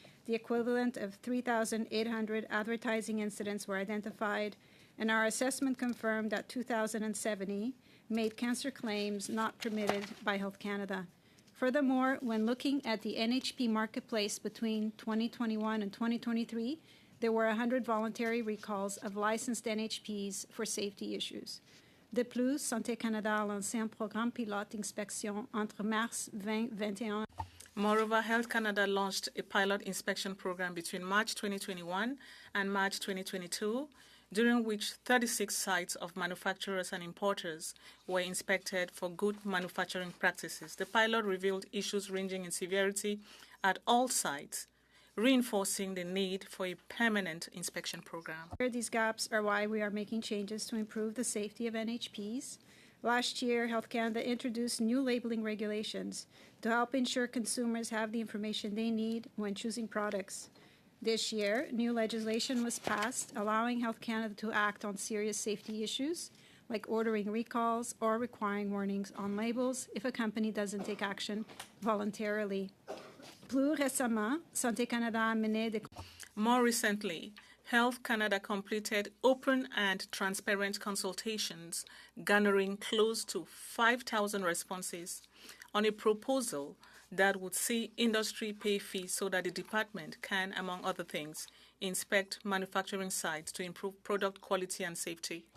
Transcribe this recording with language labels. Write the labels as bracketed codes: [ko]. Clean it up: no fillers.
[en] The equivalent of 3,800 advertising incidents were identified, and our assessment confirmed that 2,070 made cancer claims not permitted by Health Canada. Furthermore, when looking at the NHP marketplace between 2021 and 2023, there were 100 voluntary recalls of licensed NHPs for safety issues. [fr] De plus, Santé Canada a lancé un programme pilote d'inspection entre mars 2021. [en] Moreover, Health Canada launched a pilot inspection program between March 2021 and March 2022, during which 36 sites of manufacturers and importers were inspected for good manufacturing practices. The pilot revealed issues ranging in severity at all sites, reinforcing the need for a permanent inspection program. These gaps are why we are making changes to improve the safety of NHPs. Last year, Health Canada introduced new labeling regulations to help ensure consumers have the information they need when choosing products. This year, new legislation was passed allowing Health Canada to act on serious safety issues, like ordering recalls or requiring warnings on labels if a company doesn't take action voluntarily. [fr] Plus récemment, Santé Canada a mené des... [en] More recently, Health Canada completed open and transparent consultations, garnering close to 5,000 responses on a proposal that would see industry pay fees so that the department can, among other things, inspect manufacturing sites to improve product quality and safety.